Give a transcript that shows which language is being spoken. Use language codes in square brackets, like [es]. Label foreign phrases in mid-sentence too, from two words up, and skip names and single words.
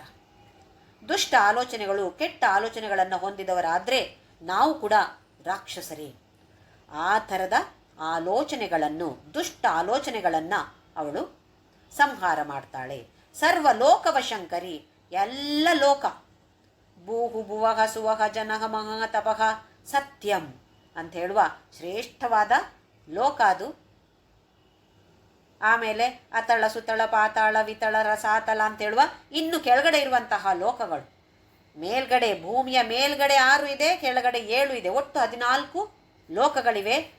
[kn] ದುಷ್ಟ ಆಲೋಚನೆಗಳು, ಕೆಟ್ಟ ಆಲೋಚನೆಗಳನ್ನು ಹೊಂದಿದವರಾದರೆ ನಾವು ಕೂಡ ರಾಕ್ಷಸರೇ. ಆ ಥರದ ಆಲೋಚನೆಗಳನ್ನು, ದುಷ್ಟ ಆಲೋಚನೆಗಳನ್ನು ಅವಳು ಸಂಹಾರ ಮಾಡ್ತಾಳೆ. ಸರ್ವಲೋಕವ ಶಂಕರಿ, ಎಲ್ಲ ಲೋಕ, ಭೂಹು ಭುವಃ ಸುವಃ ಜನಃ ಮಹಃ ತಪಃ ಸತ್ಯಂ ಅಂತ ಹೇಳುವ ಶ್ರೇಷ್ಠವಾದ ಲೋಕ ಅದು. ಆಮೇಲೆ ಅತಳ ಸುತಳ ಪಾತಾಳ ವಿತಳ ರಸಾತಲ ಅಂತ ಹೇಳುವ ಇನ್ನು ಕೆಳಗಡೆ ಇರುವಂತಹ ಲೋಕಗಳು. ಮೇಲ್ಗಡೆ, ಭೂಮಿಯ ಮೇಲ್ಗಡೆ 6 ಇದೆ, ಕೆಳಗಡೆ 7 ಇದೆ, ಒಟ್ಟು 14 ಲೋಕಗಳಿವೆ.